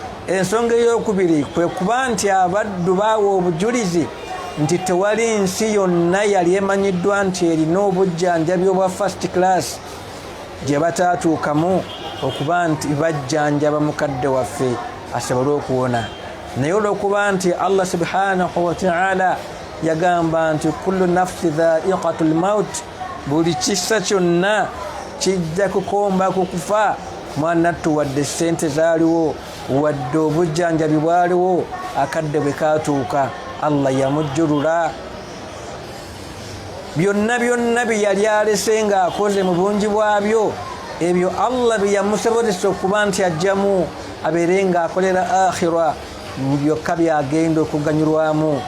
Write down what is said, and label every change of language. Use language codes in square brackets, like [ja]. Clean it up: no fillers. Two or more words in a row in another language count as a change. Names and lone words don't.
[lg] ensonga ey'okubiri kwe kuba nti abaddu baawa obujulizi nti tewali nsi yonna yali emanyiddwa nti erina obujjanjabi obwa [en] first class [lg] gye bataatuukamu okuba nti bajjanjaba mukadde waffe asobole okuwona. naye olw'okuba nti [ar] الله سبحانه وتعالى [lg] yagamba nti [ar] كل نفس ذائقة الموت, [lg] buli kisa kyonna kijja kukomba kukufa. mwanattu wadde sente zaaliwo, wadde obujjanjabi bwaliwo, akadde bwe kaatuuka Allah yamujjulula. byonna byonna bye yali alese ng'akoze mu bungi bwabyo, ebyo Allah bye yamusobozesa okuba nti ajjamu abeere ng'akolera akhira, byokka byagenda okuganyulwamu.